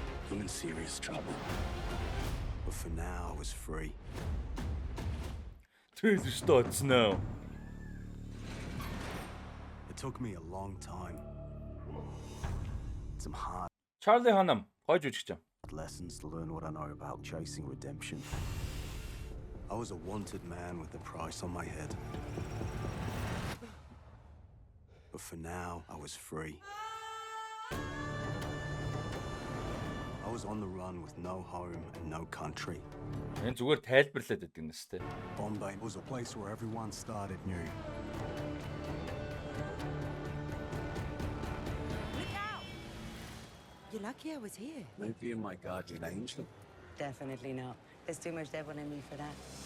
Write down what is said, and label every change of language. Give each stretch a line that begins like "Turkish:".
English: I'm in serious trouble. But for now, I was free. Trailer starts now. It took me a long time. Some hard
Mongolian: Charlie Hunnam, гоё жүжигч.
English: lessons to learn what I know about chasing redemption. I was a wanted man with a price on my head. But for now, I was free. I was on the run with no home and no country.
Mongolian: Энэ зүгээр тайлбарлаад байдаг юм шүү дээ.
English: Bombay was a place where everyone started new. You're lucky I was here. Maybe you're my guardian angel. Definitely not. There's too much devil in me for that.